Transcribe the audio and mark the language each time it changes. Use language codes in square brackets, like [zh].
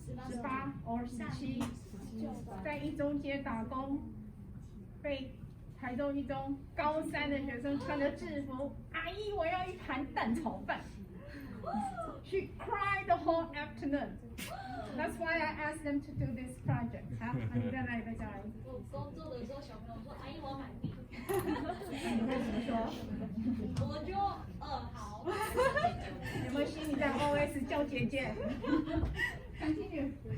[zh] ，18 or 17，在一中街打工，被台中一中高3的学生穿着制服，阿姨我要一盘蛋炒饭。 [en] She cried the whole afternoon. That's why I asked them to do this project. [zh] 好，你在哪里被叫来？我工作的时候，小朋友说：“阿姨，我要买笔。” 你会怎么说？我就好。有没有心里在 OS 叫姐姐？ [en] Continue.